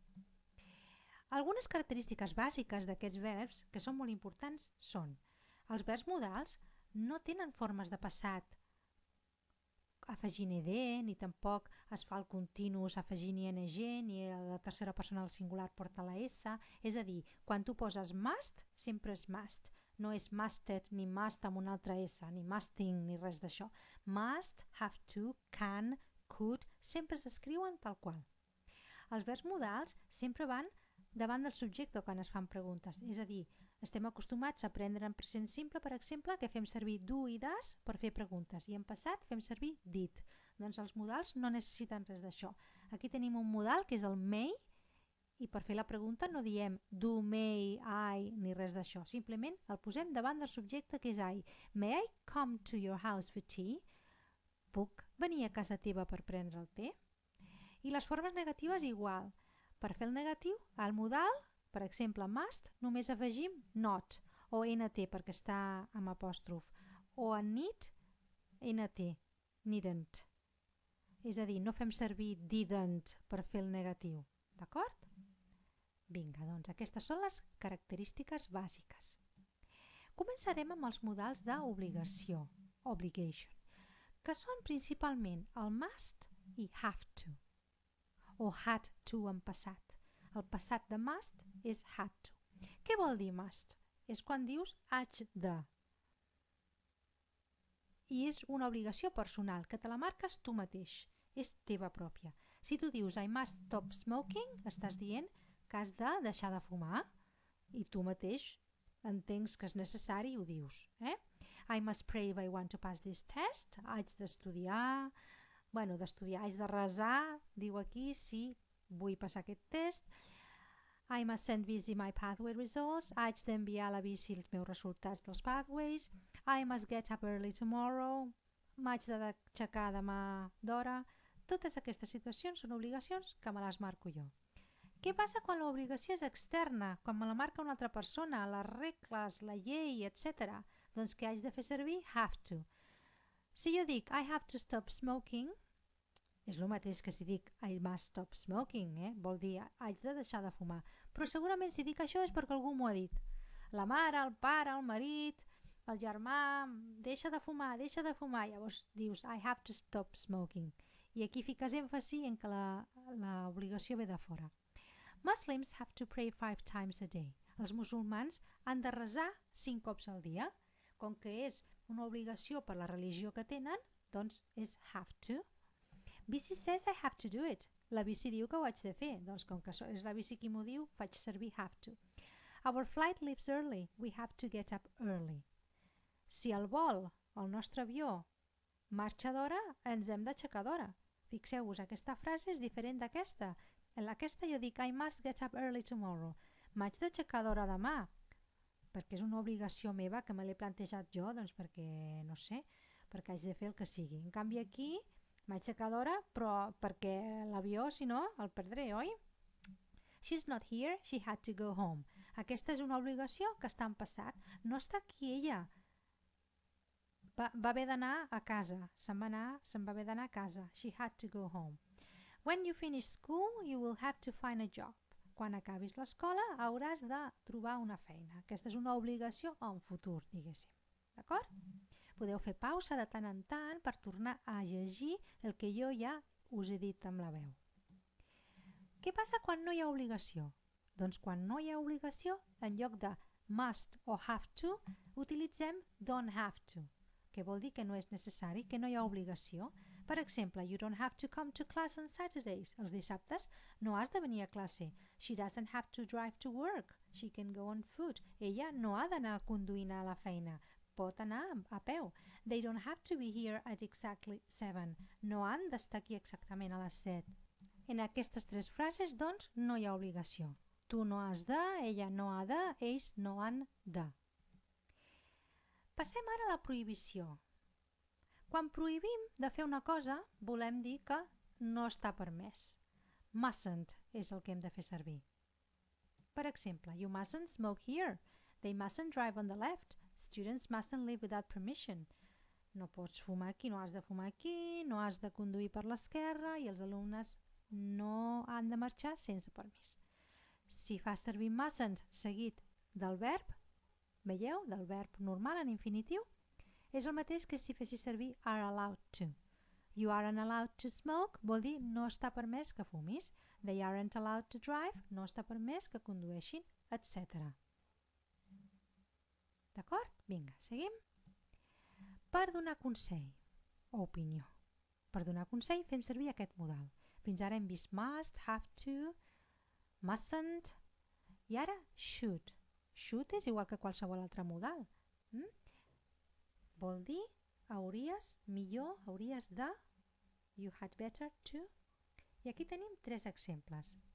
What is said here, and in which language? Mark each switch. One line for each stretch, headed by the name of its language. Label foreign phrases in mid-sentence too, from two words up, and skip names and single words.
Catalan: Algunes característiques bàsiques d'aquests verbs, que són molt importants, són: els verbs modals no tenen formes de passat afegint ed, ni tampoc es fa el continus afegint ing, ni la tercera persona del singular porta la s, és a dir, quan tu poses must, sempre és must, no és musted ni must amb una altra s, ni musting ni res d'això.
English: Must, have to, can, could,
Catalan: sempre s'escriuen tal qual. Els verbs modals sempre van davant del subjecte quan es fan preguntes, és a dir, estem acostumats a aprendre en present simple, per exemple, que fem servir do i das per fer preguntes, i en passat fem servir did. Doncs els modals no necessiten res d'això. Aquí tenim un modal que és el may, i per fer la pregunta no diem
English: do, may, I,
Catalan: ni res d'això, simplement el posem davant del subjecte que és I.
English: May I come to your house for tea?
Catalan: Puc venir a casa teva per prendre el te? I les formes negatives igual. Per fer el negatiu, al modal, per exemple, must, només afegim not, o nt perquè està amb apòstrof, o en need, nt, needn't. És a dir, no fem servir didn't per fer el negatiu, d'acord? Vinga, doncs aquestes són les característiques bàsiques. Començarem amb els modals d'obligació, obligation, que són principalment el must i
English: have to,
Catalan: o
English: had to
Catalan: en passat. El passat de must és
English: had to.
Catalan: Què vol dir must? És quan dius haig de. I és una obligació personal, que te la marques tu mateix. És teva pròpia. Si tu dius
English: I must stop smoking,
Catalan: estàs dient que has de deixar de fumar i tu mateix entens que és necessari i ho dius.
English: I must pray if I want to pass this test.
Catalan: Haig d'estudiar, haig de resar, diu aquí, si vull passar aquest test.
English: I must send Busy my pathway results.
Catalan: Haig d'enviar a la Busy els meus resultats dels pathways.
English: I must get up early tomorrow.
Catalan: M'haig d'aixecar demà d'hora. Totes aquestes situacions són obligacions que me les marco jo. Què passa quan l'obligació és externa? Quan me la marca una altra persona, les regles, la llei, etc. Doncs què haig de fer servir?
English: Have to.
Catalan: Si jo dic
English: I have to stop smoking,
Catalan: és el mateix que si dic
English: I must stop smoking,
Catalan: vol dir haig de deixar de fumar. Però segurament si dic això és perquè algú m'ho ha dit. La mare, el pare, el marit, el germà, deixa de fumar, llavors dius
English: I have to stop smoking.
Catalan: I aquí fiques èmfasi en que l'obligació ve de fora.
English: Muslims have to pray 5 times a day.
Catalan: Els musulmans han de resar 5 cops al dia. Com que és una obligació per la religió que tenen, doncs és
English: have to. Busy says I have to do it.
Catalan: La Busy diu que ho haig de fer. Doncs com que és la Busy qui m'ho diu, faig servir
English: have to. Our flight leaves early. We have to get up early.
Catalan: Si el vol, el nostre avió, marxa d'hora, ens hem d'aixecar d'hora. Fixeu-vos, aquesta frase és diferent d'aquesta. En aquesta jo dic
English: I must get up early tomorrow.
Catalan: M'haig d'aixecar d'hora demà, perquè és una obligació meva que me l'he plantejat jo, doncs perquè, no sé, perquè haig de fer el que sigui. En canvi aquí m'haig d'aixecar d'hora, però perquè l'avió, si no, el perdré, oi?
English: She's not here, she had to go home.
Catalan: Aquesta és una obligació que està en passat. No està aquí ella. Va haver d'anar a casa. Se'n va haver d'anar a casa.
English: She had to go home. When you finish school, you will have to find a job.
Catalan: Quan acabis l'escola hauràs de trobar una feina. Aquesta és una obligació en futur, diguéssim. D'acord? Podeu fer pausa de tant en tant per tornar a llegir el que jo ja us he dit amb la veu. Què passa quan no hi ha obligació? Doncs quan no hi ha obligació, en lloc de must o
English: have to,
Catalan: utilitzem
English: don't have to,
Catalan: que vol dir que no és necessari, que no hi ha obligació. Per exemple,
English: you don't have to come to class on Saturdays.
Catalan: Els dissabtes no has de venir a classe.
English: She doesn't have to drive to work. She can go on foot.
Catalan: Ella no ha d'anar conduint a la feina. Pot anar a peu.
English: They don't have to be here at exactly 7.
Catalan: No han d'estar aquí exactament a les 7. En aquestes tres frases, doncs, no hi ha obligació. Tu no has de, ella no ha de, ells no han de. Passem ara a la prohibició. Quan prohibim de fer una cosa, volem dir que no està permès. Mustn't és el que hem de fer servir. Per exemple,
English: you mustn't smoke here. They mustn't drive on the left. Students mustn't live without permission.
Catalan: No pots fumar aquí, no has de fumar aquí, no has de conduir per l'esquerra i els alumnes no han de marxar sense permís. Si fas servir mustn't seguit del verb, veieu, del verb normal en infinitiu, és el mateix que si fessis servir
English: are allowed to. You aren't allowed to smoke
Catalan: vol dir no està permès que fumis.
English: They aren't allowed to drive,
Catalan: no està permès que condueixin, etc. D'acord? Vinga, seguim. Per donar consell o opinió. Per donar consell fem servir aquest modal. Fins ara hem vist must,
English: have to,
Catalan: mustn't i ara should. Should és igual que qualsevol altre modal. Vol dir hauries, millor, hauries de,
English: you had better to.
Catalan: I aquí tenim tres exemples.